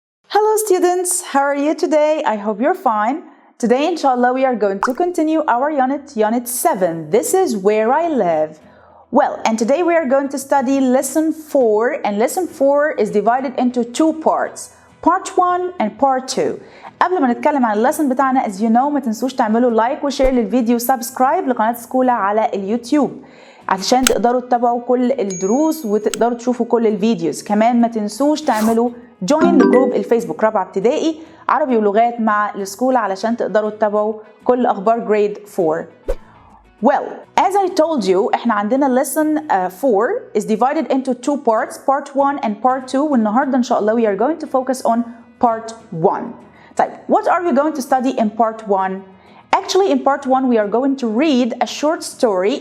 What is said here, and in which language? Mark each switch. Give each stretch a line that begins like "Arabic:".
English: Hello students, how are you today? I hope you're fine. Today, inshallah, we are going to continue our unit 7. This is where I live. Well, and today we are going to study lesson 4, and lesson 4 is divided into two parts, part 1 and part 2.
Arabic: قبل ما نتكلم عن اللسن بتاعنا
English: as you know
Arabic: ما تنسوش تعملوا لايك وشير للفيديو سبسكرايب لقناة سكوله على اليوتيوب عشان تقدروا تتابعوا كل الدروس وتقدروا تشوفوا كل الفيديوز. كمان ما تنسوش تعملوا جوين لجروب الفيسبوك رابعة ابتدائي عربي ولغات مع الاسكوله علشان تقدروا تتابعوا كل اخبار جريد 4.
English: Well, as I told you,
Arabic: احنا عندنا
English: lesson 4 is divided into two parts, part 1 and part 2.
Arabic: والنهارده ان شاء الله
English: we are going to focus on part 1. طيب, what are we going to study in part 1? Actually, in part 1 we are going to read a short story.